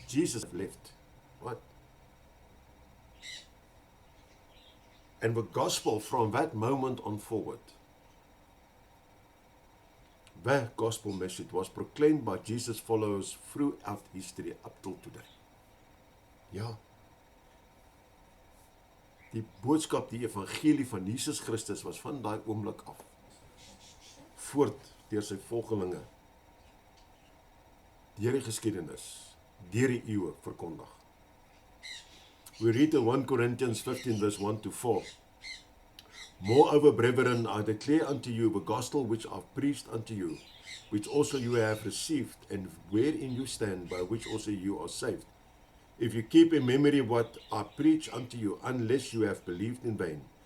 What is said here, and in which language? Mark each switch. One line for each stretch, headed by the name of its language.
English: Jesus left, right? And the gospel from that moment on forward, the gospel message was proclaimed by Jesus' followers throughout history up till today.
Afrikaans: Ja, die boodskap, die evangelie van Jesus Christus was van daai oomblik af voort deur sy volgelinge, deur die geskiedenis, deur die eeue verkondig.
English: We read in 1 Corinthians 15 verse 1 to 4. Moreover, brethren, I declare unto you the gospel which I've preached unto you, which also you have received, and wherein you stand, by which also you are saved. If you keep in memory what I preach unto you, unless you have believed in vain.